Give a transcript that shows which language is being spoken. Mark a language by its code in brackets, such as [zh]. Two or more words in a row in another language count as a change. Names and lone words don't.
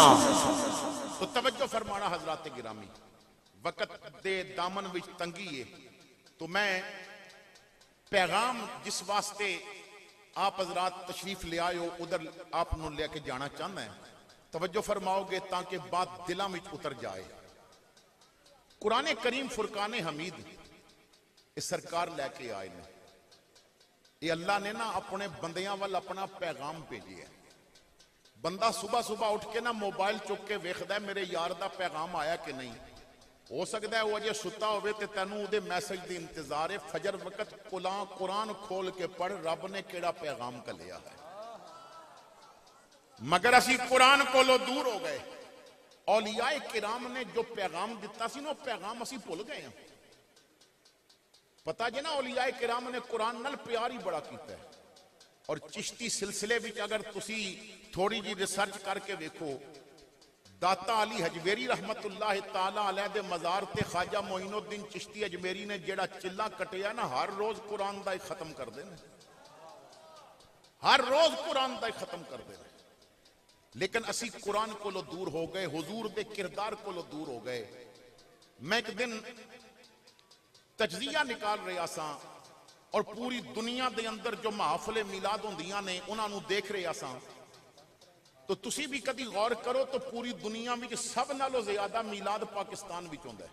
[pa] تو توجہ فرمانا حضرات گرامی وقت دے دامن وچ تنگی ہے تو میں پیغام جس واسطے آپ حضرات تشریف لے آئے ہو ادھر آپ نو لے کے جانا چاہنا ہے. توجہ فرماؤ گے تاکہ بات دلاں وچ اتر جائے. [ur] قرآن کریم فرقان حمید اس سرکار لے کے آئے نے. یہ اللہ نے نا اپنے بندیاں وال اپنا پیغام بھیجے ہے. [pa] بندہ صبح صبح اٹھ کے نا موبائل چک کے ویکھدا ہے میرے یار دا پیغام آیا کہ نہیں. ہو سکتا ہے وہ اجے ستا ہوئے تے تینوں دے میسج دی انتظار ہے. فجر وقت قرآن کھول کے پڑھ رب نے کیڑا پیغام کلیا ہے. مگر اسی قرآن کولو دور ہو گئے. اولیاء کرام نے جو پیغام دیتا سی نا پیغام اسی بھول گئے ہیں. پتا جی نا اولیاء کرام نے قرآن نال پیار ہی بڑا کیتا ہے. اور چشتی سلسلے وچ اگر تسی تھوڑی جی ریسرچ کر کے دیکھو داتا علی ہجویری رحمت اللہ تعالیٰ علیہ دے مزار تے خواجہ معین الدین چشتی اجمیری نے جیہڑا چلہ کٹیا نا، ہر روز قرآن دا ہی ختم کر دینا، ہر روز قرآن دا ہی ختم کر دینا. لیکن اسی قرآن کولوں دور ہو گئے، حضور دے کردار کولوں دور ہو گئے. میں ایک دن تجزیہ نکال رہا سا اور پوری دنیا دے اندر جو محفلِ میلاد ہوندیاں نے اوہناں نوں دیکھ رہا سا، تو تسی بھی کدی غور کرو تو پوری دنیا میں سب نالوں زیادہ میلاد پاکستان وچ ہوندا ہے.